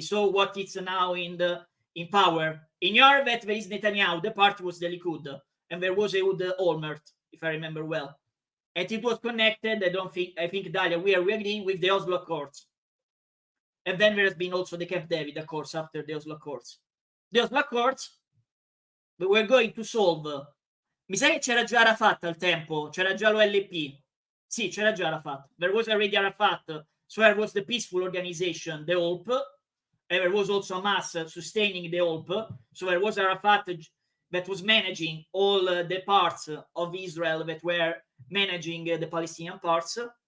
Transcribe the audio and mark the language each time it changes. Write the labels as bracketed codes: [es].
[en] So what is now in power. In your that there is Netanyahu, the party was the Likud, and there was Ehud Olmert, if I remember well. And it was connected, I think, Dalia, we agree with the Oslo Accords. And then there has been also the Camp David Accords after the Oslo Accords. The Oslo Accords, we were going to solve. [it] Mi sa che c'era già Arafat al tempo, c'era già l'OLP. Sì, c'era già Arafat. [en] There was already Arafat, so there was the peaceful organization, the OLP, and there was also Hamas sustaining the OLP. So there was Arafat that was managing all the parts of Israel that were managing the Palestinian parts.